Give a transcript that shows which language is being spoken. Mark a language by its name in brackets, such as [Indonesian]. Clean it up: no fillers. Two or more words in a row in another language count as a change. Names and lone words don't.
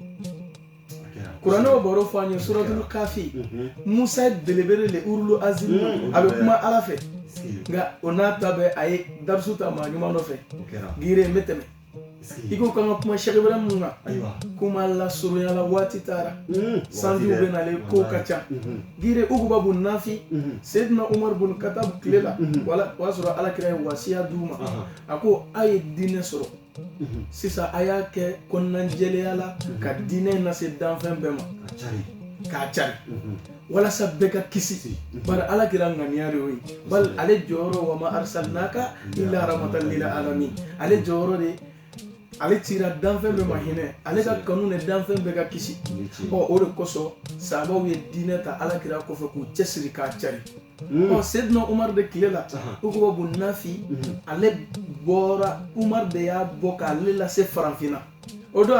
[Bambara] kuranɛ o baro fɔ an ye suratul kafi musa ye belebele le [Arabic] أولو العزم [Bambara] a bɛ kuma ala fɛ nka o n'a ta bɛ a ye darisu ta maa ɲuman nɔfɛ gire n bɛ tɛmɛ i ko kan ka kuma sɛgɛ wɛrɛ mun kan kuma la surunya la waati taara sanjiw bɛ nalen kow ka ca gire uguba bun nafi Seydina Umar bun Khattab tile la wala o y'a sɔrɔ alakira ye wasiya d'u ma a ko a ye diinɛ sɔrɔ sisan a y'a kɛ kɔnɔnajɛlenya la ka diinɛ lase danfɛn bɛɛ ma k'a cari walasa bɛɛ ka kisi bari alakira ŋaniya de y'o ye bali ale jɔyɔrɔ [Arabic] وما أرسلناك إلا رحمة للعالمين [Bambara] ale jɔyɔrɔ de ale cira danfɛn bɛɛ ma hinɛ ale ka kanu ni danfɛn bɛɛ ka kisi o de kosɔn sahabaw ye diinɛ ta alakira kɔfɛ k'u cɛsiri k'a cari Seydina Umar de tile la Uguba bun Nafi ale bɔra Umar de y'a bɔ k'ale lase farafinna o don